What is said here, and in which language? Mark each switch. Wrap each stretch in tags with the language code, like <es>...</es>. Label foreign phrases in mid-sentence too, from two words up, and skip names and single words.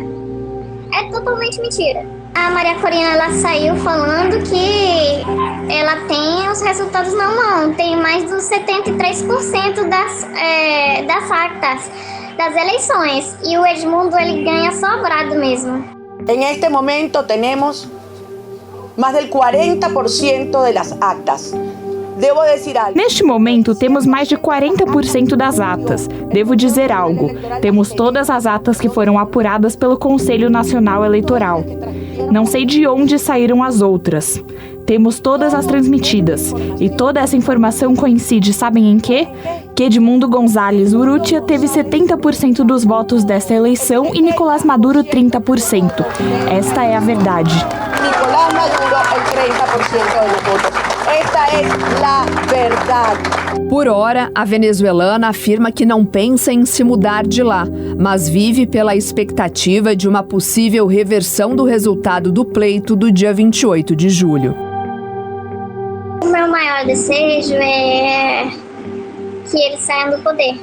<pt>É totalmente mentira. A Maria Corina, ela saiu falando que ela tem os resultados na mão. Tem mais dos 73% das actas das eleições. E o Edmundo, ele ganha sobrado mesmo.</pt> <es>En este momento tenemos más del 40% de las actas.</es> <pt>Devo dizer algo. Neste momento, temos mais de 40% das atas. Devo dizer algo. Temos todas as atas que foram apuradas pelo Conselho Nacional Eleitoral. Não sei de onde saíram as outras. Temos todas as transmitidas. E toda essa informação coincide, sabem em quê? Que Edmundo González Urrutia teve 70% dos votos desta eleição e Nicolás Maduro 30%. Esta é a verdade.</pt> <es>Nicolás Maduro, el 30% de los votos.</es> <pt>Esta é a verdade. Por hora, a venezuelana afirma que não pensa em se mudar de lá, mas vive pela expectativa de uma possível reversão do resultado do pleito do dia 28 de julho. O meu maior desejo é que eles saiam do poder.</pt>